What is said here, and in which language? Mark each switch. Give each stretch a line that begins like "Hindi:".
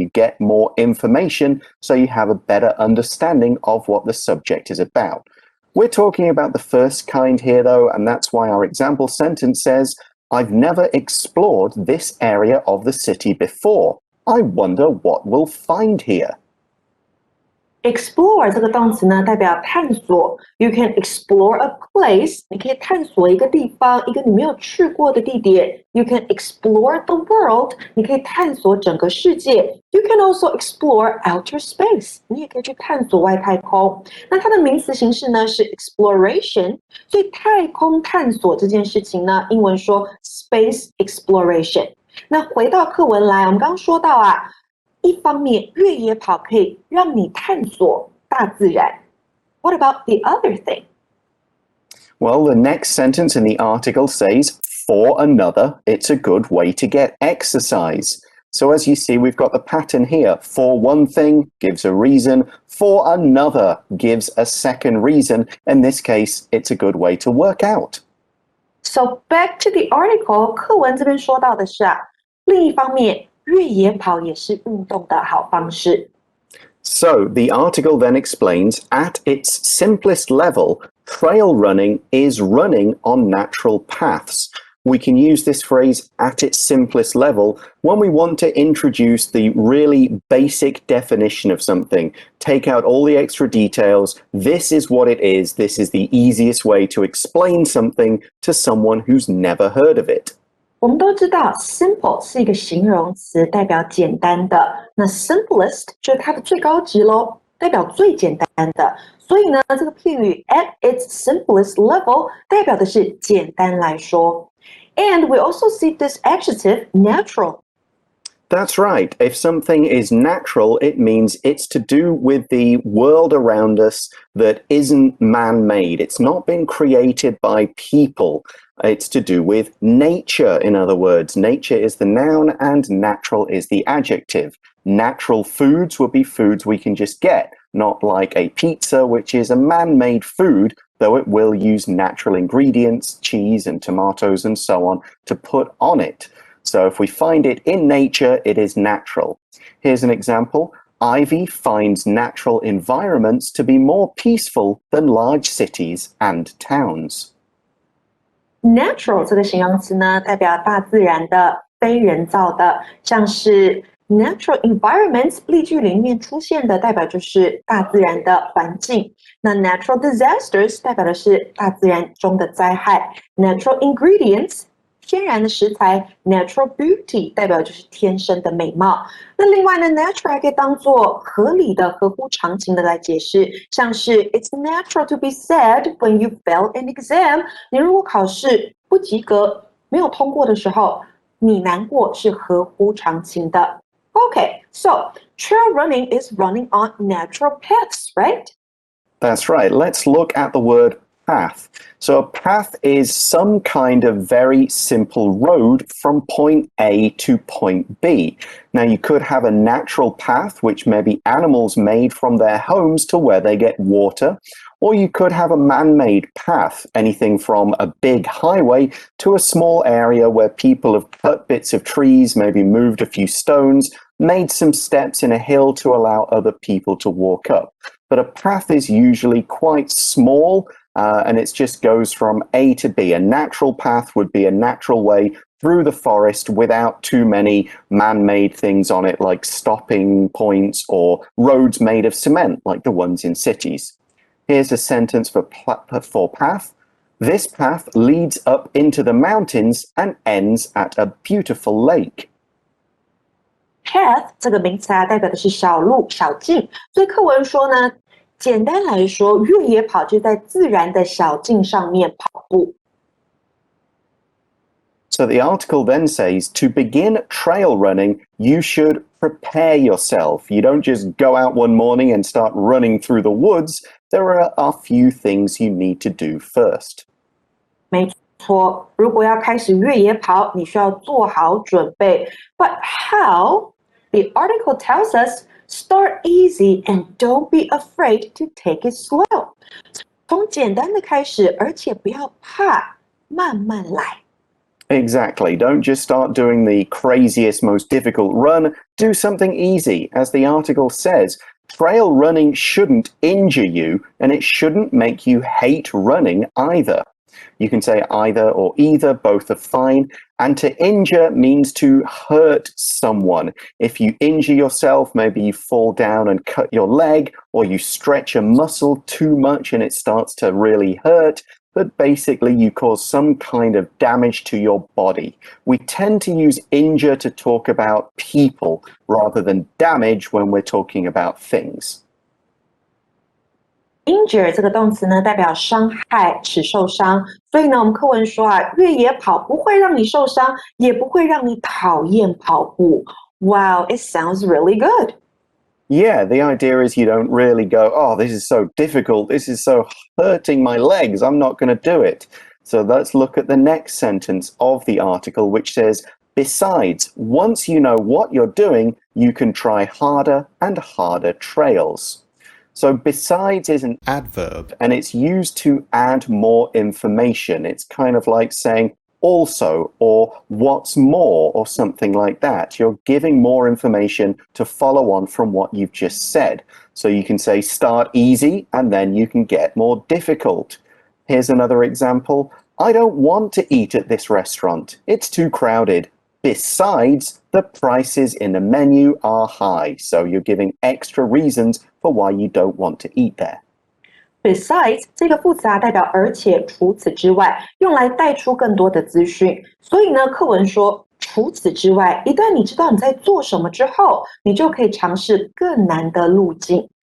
English: You get more information, so you have a better understanding of what the subject is about. We're talking about the first kind here, though, and that's why our example sentence says, I've never explored this area of the city before. I wonder what we'll find here.
Chinese: Explore 这个动词呢，代表探索。
English: You can explore a place，
Chinese: 你可以探索一个地方，一个你没有去过的地点。
English: You can explore the world，
Chinese: 你可以探索整个世界。
English: You can also explore outer space，
Chinese: 你也可以去探索外太空。那它的名词形式呢是 exploration， 所以太空探索这件事情呢，英文说 space exploration。那回到课文来，我们刚刚说到啊。一方面，越野跑可以让你探索大自然。
English: What about the other thing? Well, the next sentence in the article says, for another, it's a good way to get exercise. So as you see, we've got the pattern here. For one thing gives a reason. For another gives a second reason. In this case, it's a good way to work out. So back to the article,
Chinese: 课文这边说到的是啊，另一方面，越野跑也是运动的好方式。
English: So the article then explains, at its simplest level, trail running is running on natural paths. We can use this phrase at its simplest level when we want to introduce the really basic definition of something. Take out all the extra details. This is what it is. This is the easiest way to explain something to someone who's never heard of it.
Chinese: 我们都知道 simple 是一个形容词，代表简单的。那 simplest 就是它的最高级咯，代表最简单的。所以呢，这个片语 at its simplest level 代表的是简单来说。
English: And we also see this adjective natural. That's right. If something is natural, it means it's to do with the world around us that isn't man-made. It's not been created by people. It's to do with nature, in other words. Nature is the noun and natural is the adjective. Natural foods would be foods we can just get, not like a pizza, which is a man-made food, though it will use natural ingredients, cheese and tomatoes and so on, to put on it. So if we find it in nature, it is natural. Here's an example. Ivy finds natural environments to be more peaceful than large cities and towns.
Chinese: Natural 这个形容词呢，代表大自然的、非人造的，像是 natural environments 例句里面出现的，代表就是大自然的环境。那 natural disasters 代表的是大自然中的灾害。 natural ingredients 天然的食材 natural beauty 代表就是天生的美貌。那另外呢 natural 还可以当作合理的、合乎常情的来解释，像是
English: it's natural to be sad when you fail an exam。
Chinese: 你如果考试不及格、没有通过的时候，你难过是合乎常情的。
English: Okay, so trail running is running on natural paths, right? That's right. Let's look at the word path. So a path is some kind of very simple road from point A to point B. Now you could have a natural path, which maybe animals made from their homes to where they get water, or you could have a man-made path, anything from a big highway to a small area where people have cut bits of trees, maybe moved a few stones, made some steps in a hill to allow other people to walk up. But a path is usually quite small, and it just goes from A to B. A natural path would be a natural way through the forest without too many man-made things on it, like stopping points or roads made of cement, like the ones in cities. Here's a sentence for path. This path leads up into the mountains and ends at a beautiful lake.
Chinese: Path 这个名词啊，代表的是小路、小径。所以课文说呢，简单来说，越野跑就在自然的小径上面跑步。
English: So the article then says, to begin trail running, you should prepare yourself. You don't just go out one morning and start running through the woods. There are a few things you need to do first.
Chinese: 没错，如果要开始越野跑，你需要做好准备。
English: But how? The article tells us, start easy and don't be afraid to take it slow.
Chinese: 从简单的开始，而且不要怕，慢慢来。
English: Exactly. Don't just start doing the craziest, most difficult run. Do something easy. As the article says, trail running shouldn't injure you, and it shouldn't make you hate running either. You can say either or either, both are fine. And to injure means to hurt someone. If you injure yourself, maybe you fall down and cut your leg, or you stretch a muscle too much and it starts to really hurt. But basically, you cause some kind of damage to your body. We tend to use injure to talk about people rather than damage when we're talking about things.
Chinese: Injure 这个动词呢，代表伤害、使受伤。所以呢，我们课文说啊，越野跑不会让你受伤，也不会让你讨厌跑步。
English: Wow, it sounds really good. Yeah, the idea is you don't really go, oh, this is so difficult. This is so hurting my legs. I'm not going to do it. So let's look at the next sentence of the article, which says, besides, once you know what you're doing, you can try harder and harder trails. So besides is an adverb, and it's used to add more information. It's kind of like saying also or what's more or something like that. You're giving more information to follow on from what you've just said. So you can say start easy and then you can get more difficult. Here's another example. I don't want to eat at this restaurant. It's too crowded. Besides, the prices in the menu are high. So you're giving extra reasons for why you don't want to eat there.
Chinese: Besides 这个副词啊，代表而且除此之外，用来带出更多的资讯。所以呢，课文说除此之外，一旦你知道你在做什么之后，你就可以尝试更难的路径。